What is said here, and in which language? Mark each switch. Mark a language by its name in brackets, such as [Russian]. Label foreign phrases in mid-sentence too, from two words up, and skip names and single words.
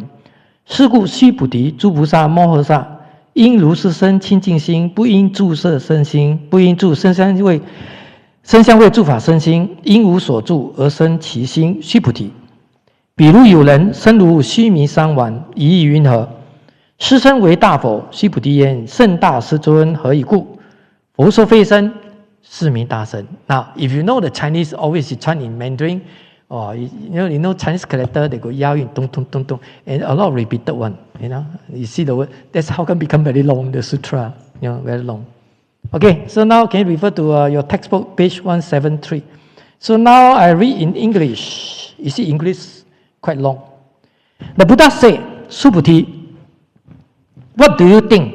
[Chinese] 是故须菩提，诸菩萨摩诃萨应如是生清净心，不应住色生心，不应住声香味触法生心，因无所住而生其心。须菩提，比如有人身如须弥山丸，以意云何？是身为大佛。须菩提言：甚大，世尊。何以故？佛说非身，是名大身。 [English] Now, if you know the Chinese, always you chant in Mandarin. You know Chinese character, they go yao yin, dong, dong, dong, dong, and a lot of repeated one. You see the word. That's how can become very long, the sutra. Very long. Okay, so now can you refer to your textbook, page 173. So now I read in English. You see English quite long. The Buddha said, Subhuti, what do you think?